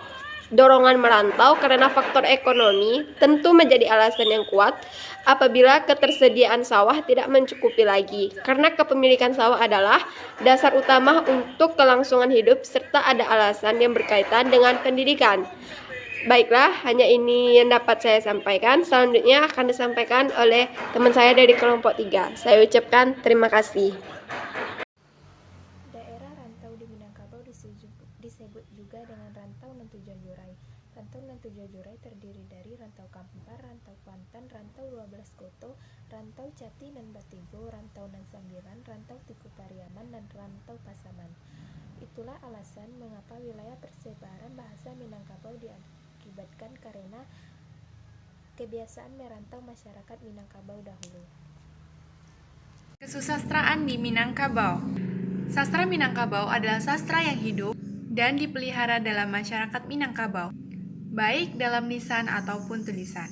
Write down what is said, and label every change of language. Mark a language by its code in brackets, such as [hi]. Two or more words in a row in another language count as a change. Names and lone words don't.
[id] Dorongan merantau karena faktor ekonomi tentu menjadi alasan yang kuat apabila ketersediaan sawah tidak mencukupi lagi, karena kepemilikan sawah adalah dasar utama untuk kelangsungan hidup serta ada alasan yang berkaitan dengan pendidikan. Baiklah, hanya ini yang dapat saya sampaikan. Selanjutnya akan disampaikan oleh teman saya dari kelompok 3. Saya ucapkan terima kasih. Daerah rantau di Minangkabau disebut juga dengan rantau Nentujajurai. Rantau Nentujajurai terdiri dari rantau Kampar, rantau Kuantan, rantau 12 Koto, rantau Cati dan Batigo, rantau Nan Sambiran, rantau Tiku Pariaman, dan rantau Pasaman. Itulah alasan mengapa wilayah persebaran bahasa Minangkabau diakibatkan karena kebiasaan merantau masyarakat Minangkabau dahulu. Kesusastraan di Minangkabau. Sastra Minangkabau adalah sastra yang hidup dan dipelihara dalam masyarakat Minangkabau, baik dalam lisan ataupun tulisan.